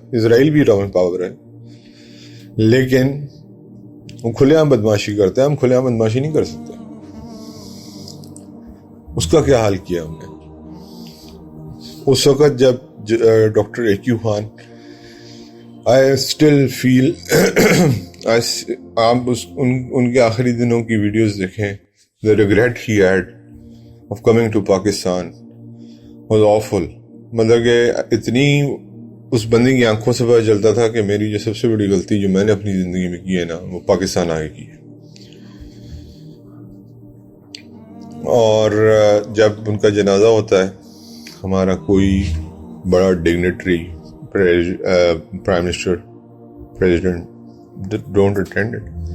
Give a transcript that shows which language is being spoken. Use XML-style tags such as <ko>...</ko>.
<ur>اسرائیل بھی atomic power ہے، لیکن وہ کھلے عام بدماشی کرتے ہیں. ہم کھلے عام بدماشی نہیں کر سکتے. اس کا کیا حال کیا ہم نے اس وقت جب doctor EQ Khan,</ur> <en>I still feel</en> <ur>آپ ان کے آخری دنوں کی ویڈیوز دیکھیں.</ur> <en>The regret he had of coming to Pakistan was awful.</en> <ur>مطلب کہ اتنی اس بندے کی آنکھوں سے پتہ چلتا تھا کہ میری جو سب سے بڑی غلطی جو میں نے اپنی زندگی میں کی ہے نا، وہ پاکستان آگے کی ہے. اور جب ان کا جنازہ ہوتا ہے، ہمارا کوئی بڑا dignitary, prime minister, president</ur> <en>Don't attend it.</en>